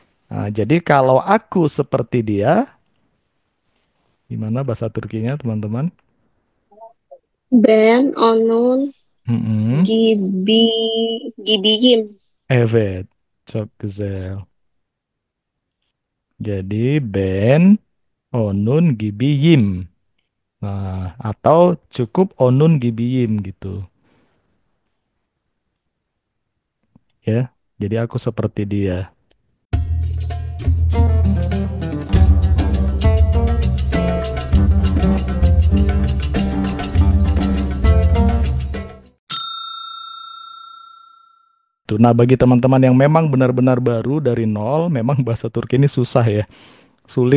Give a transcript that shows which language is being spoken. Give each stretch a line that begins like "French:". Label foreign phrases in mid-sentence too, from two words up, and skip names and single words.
Indonesian: Nah, jadi kalau aku seperti dia, gimana bahasa Turkinya, teman-teman?
Turkish: Ben onun Mm-mm. gibi gibiyim. Evet, çok güzel. Jadi ben onun gibiyim.
Indonesian: Nah, atau cukup
Turkish: onun gibiyim
Indonesian: gitu, ya. Jadi aku seperti dia. Tuh, nah bagi teman-teman yang memang benar-benar baru dari nol, memang bahasa Turki ini susah ya, sulit.